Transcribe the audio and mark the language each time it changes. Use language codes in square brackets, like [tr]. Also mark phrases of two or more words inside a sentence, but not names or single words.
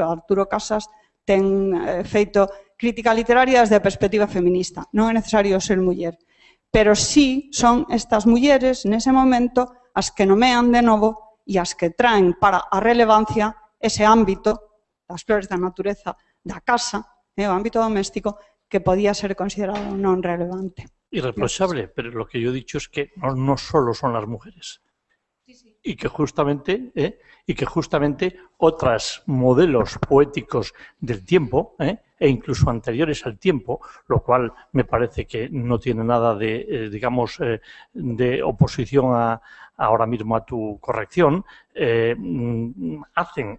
[gl] Arturo Casas ten feito crítica literaria desde a perspectiva feminista, non é necesario ser muller, pero sí son estas mulleres nese momento as que nomean de novo e as que traen para a relevancia ese ámbito das flores da natureza da casa, o ámbito doméstico, que podía ser considerado non relevante. [es] Irreprochable, pero lo que yo he dicho es que no solo son las mujeres. Y que justamente otros modelos poéticos del tiempo, e incluso anteriores al tiempo, lo cual me parece que no tiene nada de, de oposición ahora mismo a tu corrección, hacen.